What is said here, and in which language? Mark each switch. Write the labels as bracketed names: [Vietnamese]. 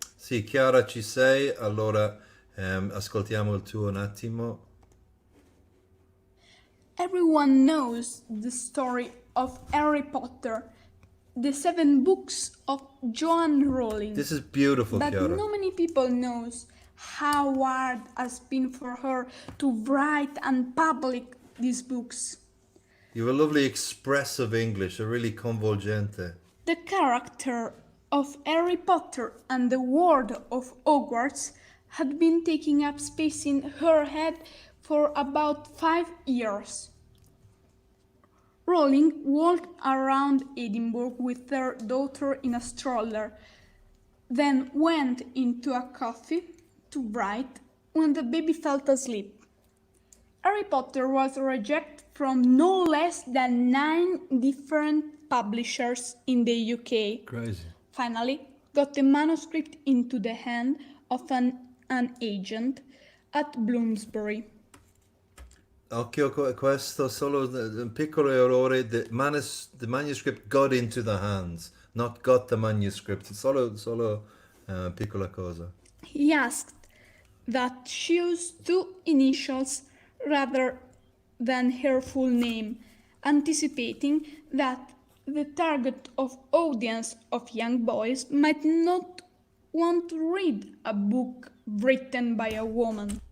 [Italian] sì, Chiara, ci sei? Allora ascoltiamo il tuo un attimo. [English] Everyone knows the story of Harry Potter, the 7 books of Joanne Rowling. This is beautiful, But Chiara. not many people knows how hard has been for her to write and publish these books. You have a lovely expressive English, a really convolgente. The character of Harry Potter and the world of Hogwarts had been taking up space in her head for about 5 years. Rowling walked around Edinburgh with her daughter in a stroller, then went into a cafe to write when the baby fell asleep. Harry Potter was rejected from no less than 9 different publishers in the UK. Crazy. Finally, got the manuscript into the hand of an agent at Bloomsbury. [Italian] Occhio, questo solo un piccolo errore. [English] The manuscript got into the hands, not got the manuscript. [Italian] Solo piccola cosa. [English] He asked that she use 2 initials rather than her full name, anticipating that the target of audience of young boys might not want to read a book written by a woman.